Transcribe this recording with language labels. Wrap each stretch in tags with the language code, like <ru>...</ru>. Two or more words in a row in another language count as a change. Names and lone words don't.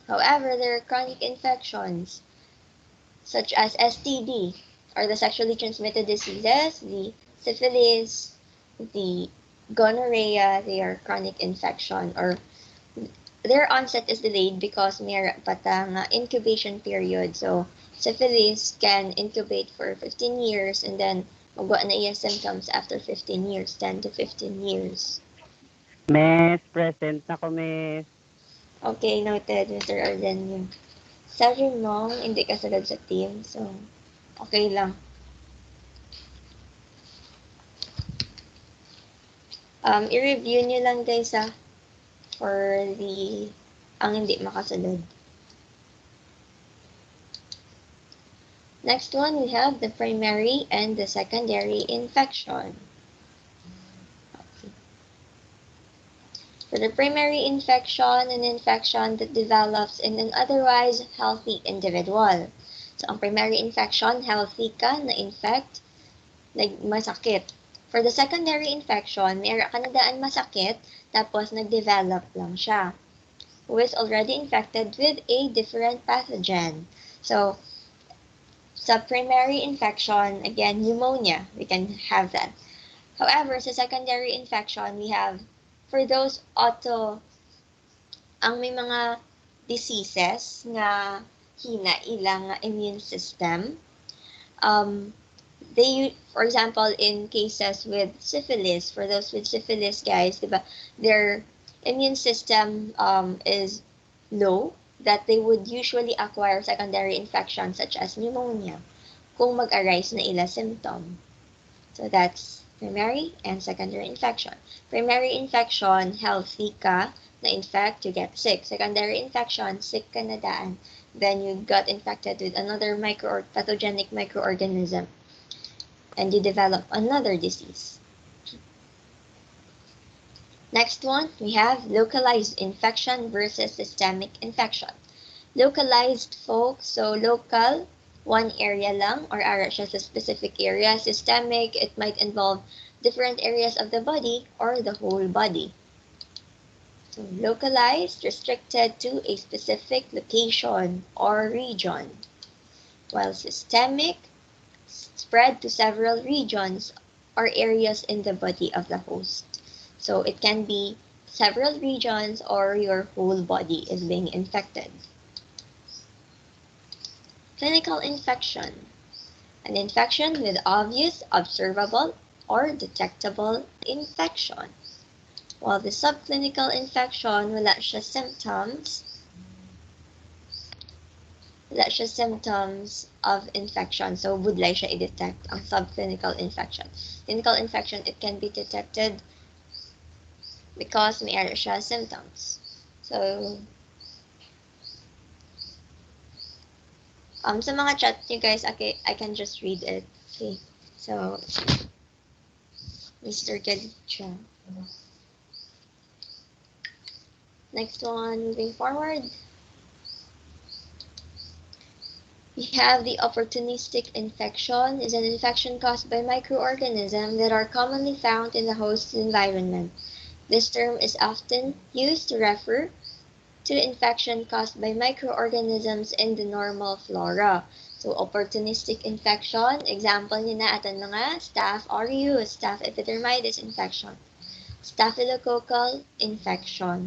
<en>However, there are chronic infections such as STD, or the sexually transmitted diseases, the syphilis, the gonorrhea. They are chronic infection, or their onset is delayed because</en> <hil>may patang</hil> <en>incubation period. So syphilis can incubate for 15 years, and then</en> <hil>magwa na iya</hil> <en>symptoms after 15 years, 10 to 15 years.</en> <hil>Miss, present na ko, Miss.</hil> <en>Okay, noted, Mr. Ardenio.</en> <tl>Sorry mo, hindi ka sagad sa team, so okay lang. I-review nyo lang guys for ang hindi makasunod.</tl> <en>Next one, we have the primary and the secondary infection. Okay. For the primary infection, an infection that develops in an otherwise healthy individual. So,</en> <hil>ang</hil> <en>primary infection,</en> <hil>healthy ka, na-infect, masakit.</hil> <en>For the secondary infection,</en> <hil>mayroon ka na daan masakit, tapos nag-develop lang siya,</hil> <en>who is already infected with a different pathogen. So, sa primary infection, again, pneumonia, we can have that. However, sa secondary infection, we have, for those</en> <hil>ang may mga</hil> <en>diseases</en> <hil>nga hina ilang</hil> <en>immune system, for example, in cases with syphilis, for those with syphilis, guys, diba, their immune system is low, that they would usually acquire secondary infections such as pneumonia</en> <hil>kung mag-arise na ila</hil> <en>symptom. So that's primary and secondary infection. Primary infection, healthy</en> <hil>ka, na-infect,</hil> <en>you get sick.</en> <hil>Secondary infection, sick ka na daan,</hil> <en>then you got infected with another pathogenic microorganism, and you develop another disease. Next one, we have localized infection versus systemic infection. Localized, folks, so local, one area lang, or</en> <hil>ara siya sa</hil> <en>specific area. Systemic, it might involve different areas of the body or the whole body. So localized, restricted to a specific location or region, while systemic, spread to several regions or areas in the body of the host. So it can be several regions or your whole body is being infected. Clinical infection, an infection with obvious, observable, or detectable infection. While the subclinical infection,</en> <hil>wala siya</hil> <en>symptoms of infection.</en> <hil>So, budlay siya i-detect ang</hil> <en>subclinical infection. Clinical infection, it can be detected because</en> <hil>may siya</hil> <en>symptoms.</en> <tl>So, sa mga chat nyo guys,</tl> <en>okay, I can just read it. Okay, so, Mr. Gadicha. Next one, moving forward. We have the opportunistic infection, is an infection caused by microorganisms that are commonly found in the host's environment. This term is often used to refer to infection caused by microorganisms in the normal flora. So, opportunistic infection, example</en> <hil>niya na atan mga</hil> <en>Staph aureus, Staph epidermidis infection, staphylococcal infection.</en>